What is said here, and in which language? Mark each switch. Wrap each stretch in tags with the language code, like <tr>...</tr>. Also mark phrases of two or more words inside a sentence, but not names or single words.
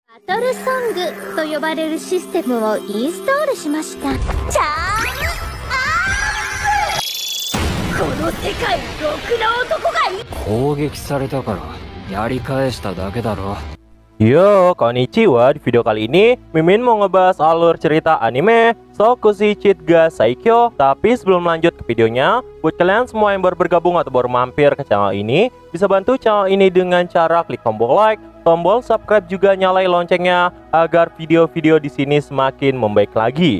<ja>バトルソングと呼ばれるシステムをインストールしました。チャームアップ。この世界にろくな男がい。攻撃されたからやり返しただけだろ。 Yo, konnichiwa.</ja> <id>Di video kali ini Mimin mau ngebahas alur cerita anime Sokushi Chitga Saikyo. Tapi sebelum lanjut ke videonya, buat kalian semua yang baru bergabung atau baru mampir ke channel ini, bisa bantu channel ini dengan cara klik tombol like, tombol subscribe, juga nyalain loncengnya agar video-video di sini semakin membaik lagi.</id>